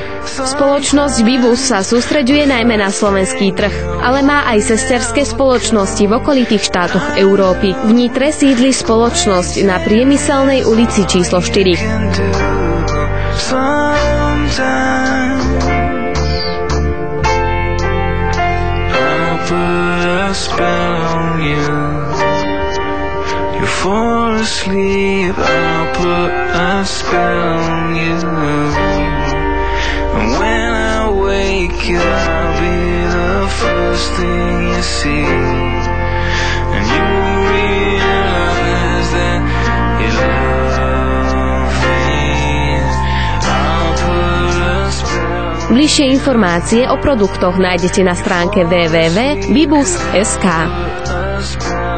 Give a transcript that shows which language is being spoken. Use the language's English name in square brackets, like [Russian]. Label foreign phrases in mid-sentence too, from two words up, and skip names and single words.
[Slovak] Spoločnosť Bibus sa sústreďuje najmä na slovenský trh, ale má aj sesterské spoločnosti v okolitých štátoch Európy. V Nitre sídli spoločnosť na Priemyselnej ulici číslo 4. [English] A spell on you. You fall asleep, I'll put a spell on you. And when I wake you, I'll be the first thing you see. And you realize that you love me. I'll put a spell. [Slovak] Bližšie informácie o produktoch nájdete na stránke www.bibus.sk.